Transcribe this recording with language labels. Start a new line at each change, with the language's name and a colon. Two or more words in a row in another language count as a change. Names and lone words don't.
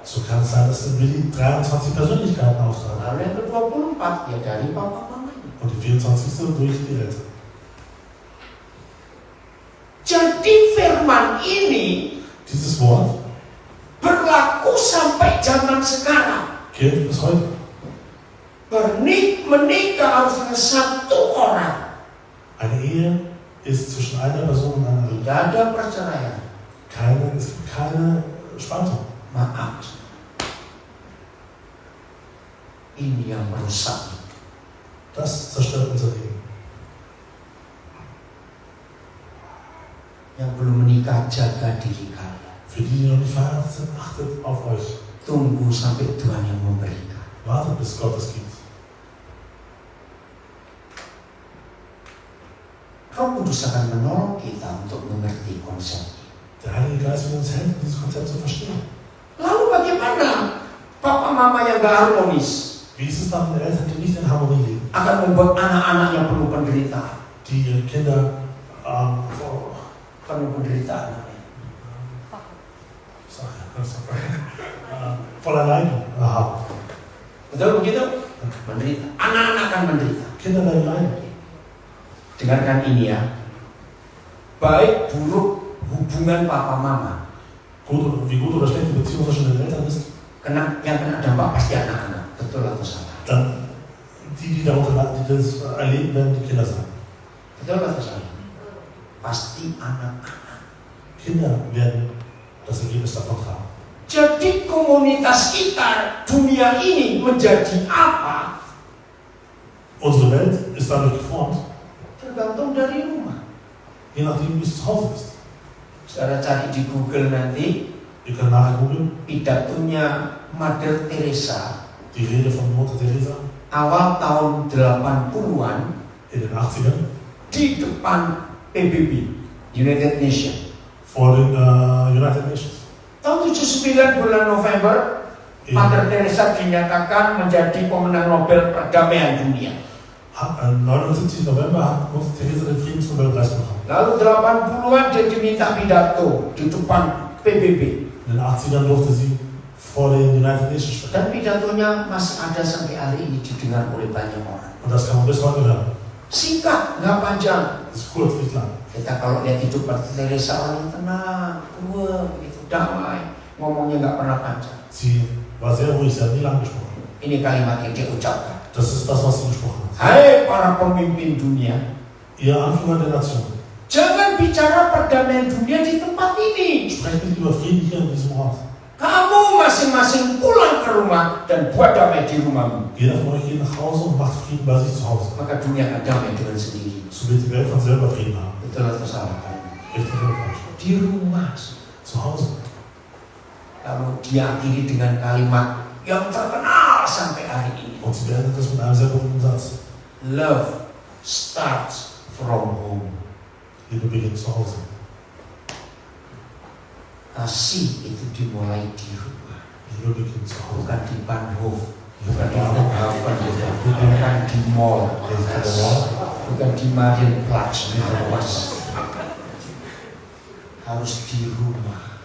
German: So kann es sein, dass in Billy 23 Persönlichkeiten austragen
Indonesian: Lalu yang ke-24 ya dari papa mamanya.
German: und die 24. durch die Eltern.
Indonesian: Jadi firman ini
German: Dieses Wort
Indonesian: berlaku sampai zaman sekarang.
German: gilt bis heute.
Indonesian: Menikah harus dengan satu orang.
German: Eine Ehe ist zwischen einer Person und einer.
Indonesian: Tidak ada perceraian.
German: Es gibt keine Spaltung.
Indonesian: Maaf. Ini yang merusak.
German: Das zerstört unser Leben.
Indonesian: Yang belum menikah, jaga diri kalian.
German: Für die, die noch nicht verheiratet sind, achtet auf euch.
Indonesian: Tunggu sampai Tuhan yang memberikan.
German: Wartet, bis Gott es gibt.
Indonesian: Roh Kudus akan menolong kita untuk mengerti konsep ini.
German: Der Heilige Geist will uns helfen, dieses Konzept zu verstehen.
Indonesian: Lalu bagaimana papa mama yang gak harmonis
German: Wie ist es dann mit Eltern, die nicht in Harmonie leben,
Indonesian: akan membuat anak-anaknya penuh penderitaan?
German: die ihre Kinder
Indonesian: Penuh penderitaan.
German: voller Leiden haben.
Indonesian: Betul begitu? Menderita. Anak-anak akan menderita.
German: Kinder werden leiden.
Indonesian: Dengarkan ini ya. Baik buruk hubungan papa mama,
German: Wie gut oder schlecht die Beziehung zwischen den Eltern ist,
Indonesian: yang kena dampak pasti anak-anak. Betul atau salah?
German: dann die darunter leiden, die das erleben, werden die Kinder sein.
Indonesian: Betul atau salah? Pasti anak-anak.
German: Kinder werden das Ergebnis davon tragen.
Indonesian: Jadi komunitas kita dunia ini menjadi apa?
German: Unsere Welt ist dadurch geformt,
Indonesian: Tergantung dari rumah.
German: je nachdem, wie es zu Hause ist.
Indonesian: Saudara cari di Google nanti
German: Ihr könnt nachher googeln,
Indonesian: pidatonya Mother Teresa
German: die Rede von Mutter Teresa
Indonesian: awal tahun 80-an
German: in den 80ern
Indonesian: di depan PBB,
English: United Nations.
German: vor den
English: United Nations.
Indonesian: Tahun 79 bulan November, Mother Teresa dinyatakan menjadi pemenang Nobel Perdamaian Dunia.
German: 79 November hat Mutter Teresa den Friedensnobelpreis bekommen.
Indonesian: Lalu 80-an dia diminta pidato di depan PBB.
German: In den 80ern durfte sie vor den
English: United Nations
German: sprechen.
Indonesian: Dan pidatonya masih ada sampai hari ini didengar oleh banyak orang.
German: Und das kann man bis heute hören.
Indonesian: Singkat, nggak panjang.
German: Das ist kurz, nicht lang.
Indonesian: Kita kalau lihat hidup Mother Teresa orang yang tenang, tua, begitu damai, ngomongnya nggak pernah panjang.
German: Sie war sehr ruhig, sie hat nie lang gesprochen.
Indonesian: Ini kalimat yang dia ucapkan.
German: Das ist das, was sie gesprochen hat.
Indonesian: Hai para pemimpin dunia,
German: Ihr Anführer der Nation,
Indonesian: jangan bicara perdamaian dunia di tempat ini.
German: sprecht nicht über Frieden hier in diesem Ort.
Indonesian: Kamu masing-masing pulang ke rumah dan buat damai di rumahmu.
German: Jeder von euch geht nach Hause und macht Frieden bei sich zu Hause.
Indonesian: Maka dunia akan damai dengan sendiri.
German: So wird die Welt von selber Frieden haben.
Indonesian: Betul atau salah?
German: Richtig oder falsch?
Indonesian: Di rumah.
German: Zu Hause.
Indonesian: Lalu dia akhiri dengan kalimat yang terkenal sampai hari ini.
German: Und sie beendet das mit einem sehr berühmten Satz.
English: Love starts from home.
German: Liebe beginnt zu Hause.
Indonesian: Kasih itu dimulai di rumah,
German: Liebe beginnt zu Hause.
Indonesian: bukan di Bahnhof, bukan di Flughafen, bukan di mall, bukan di Marienplatz, harus di rumah.